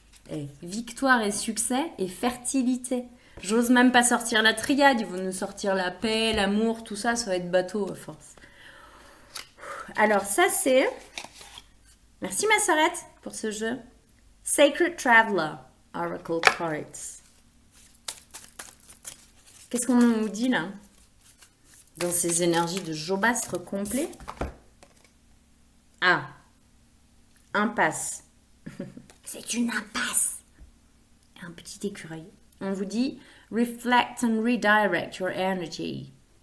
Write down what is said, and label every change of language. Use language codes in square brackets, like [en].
[fr] Et victoire et succès et fertilité. J'ose même pas sortir la triade, ils vont nous sortir la paix, l'amour, tout ça, ça va être bateau à force. Alors ça c'est... Merci ma sœurette pour ce jeu. Sacred Traveler, Oracle Cards. Qu'est-ce qu'on nous dit là? Dans ces énergies de jobastre complet. Ah, impasse. C'est une impasse. Un petit écureuil. On vous dit [en] reflect and redirect your energy.